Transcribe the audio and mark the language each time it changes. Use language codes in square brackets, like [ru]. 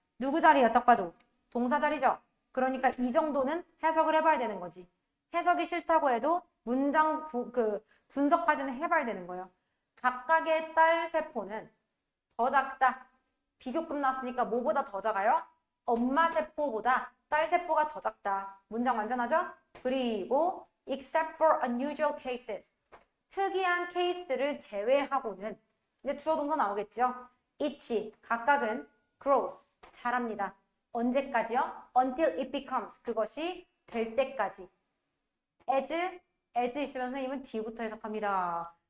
[ko] 누구 자리야 딱 봐도 동사 자리죠. 그러니까 이 정도는 해석을 해봐야 되는 거지. 해석이 싫다고 해도 문장 분석까지는 해봐야 되는 거예요. 각각의 딸 세포는 더 작다. 비교 끝났으니까 뭐보다 더 작아요? 엄마 세포보다 딸 세포가 더 작다. 문장 완전하죠? 그리고 [en] except for unusual cases. [ko] 특이한 케이스를 제외하고는 이제 주어 동사 나오겠죠? each 각각은 grows 자랍니다. 언제까지요? [en] until it becomes [ko] 그것이 될 때까지. as 있으면 선생님은 뒤부터 해석합니다.